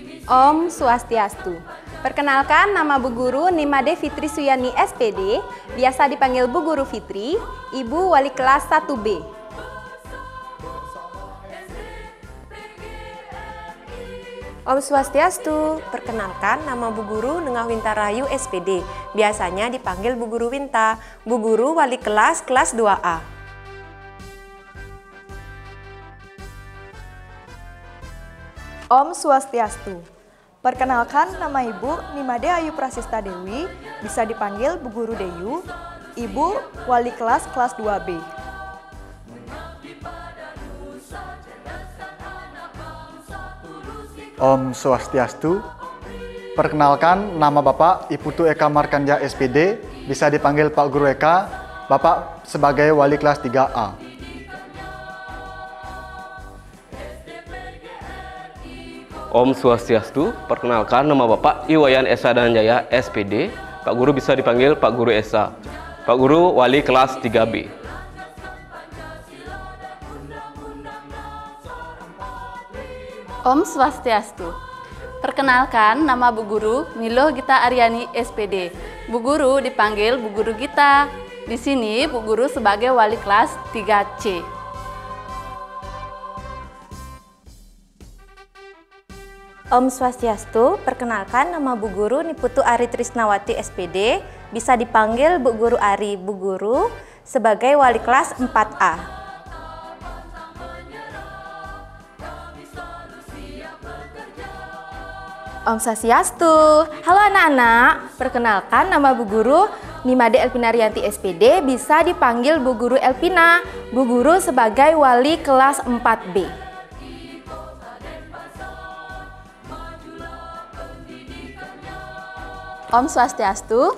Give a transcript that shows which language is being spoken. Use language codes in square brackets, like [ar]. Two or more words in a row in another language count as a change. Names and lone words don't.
[ban] Om Swastiastu. [id] Perkenalkan, nama Bu Guru Nimade Fitri Suyani SPD, biasa dipanggil Bu Guru Fitri, Ibu Wali Kelas 1B. [ban] Om Swastiastu. [id] Perkenalkan, nama Bu Guru Nengah Winta Rahayu SPD, biasanya dipanggil Bu Guru Winta, Bu Guru Wali Kelas 2A. [ban] Om Swastiastu. [id] Perkenalkan, nama Ibu Nimade Ayu Prasista Dewi, bisa dipanggil Bu Guru Deyu, Ibu Wali Kelas 2B. [ban] Om Swastiastu. [id] Perkenalkan, nama Bapak Iputu Eka Markanja SPD, bisa dipanggil Pak Guru Eka, Bapak sebagai Wali Kelas 3A. [ban] Om Swastiastu. [id] Perkenalkan, nama Bapak Iwayan Esa Danjaya SPD, Pak Guru bisa dipanggil Pak Guru Esa, Pak Guru Wali Kelas 3B. [ban] Om Swastiastu. [id] Perkenalkan, nama Bu Guru Nilo Gita Aryani SPD. Bu Guru dipanggil Bu Guru Gita. Di sini Bu Guru sebagai Wali Kelas 3C. [ban] Om Swastiastu. [id] Perkenalkan, nama Bu Guru Niputu Ari Trisnawati SPD, bisa dipanggil Bu Guru Ari, Bu Guru sebagai Wali Kelas 4A. [ban] Om Swastiastu. [id] Halo anak-anak, perkenalkan, nama Bu Guru Nimade Elpina Rianti SPD, bisa dipanggil Bu Guru Elpina, Bu Guru sebagai Wali Kelas 4B. [ban] Om Swastiastu.